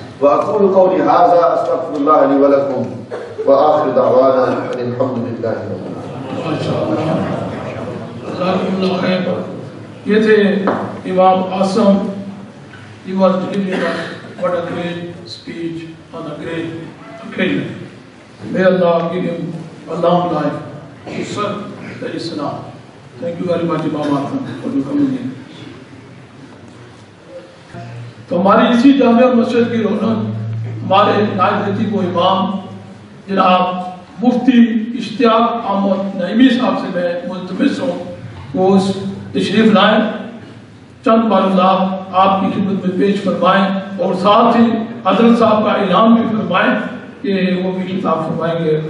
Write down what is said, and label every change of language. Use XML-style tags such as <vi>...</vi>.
<ar>وأقول قولي هذا أستغفر الله لي ولكم وآخر دعوانا أن الحمد لله رب العالمين.</ar> <hi>ये थे</hi> <en>Imam Asim. He was delivering us what a great speech on a great occasion. May Allah give him a long life to serve the Islam. Thank you very much, Imam Asim, for your coming in.</en> <hi>तो हमारी इसी जामिया मस्जिद की रौनक हमारे नायब को इमाम जनाब मुफ्ती इश्तियाक अहमद नईमी साहब से मैं मुल्तमिस हूँ वो उस तशरीफ़ लाएँ, चंद मालूमात आपकी खिदमत में पेश फरमाएँ और साथ ही हज़रत साहब का इनाम भी फरमाएँ कि वो भी खिताब फरमाएंगे।</hi>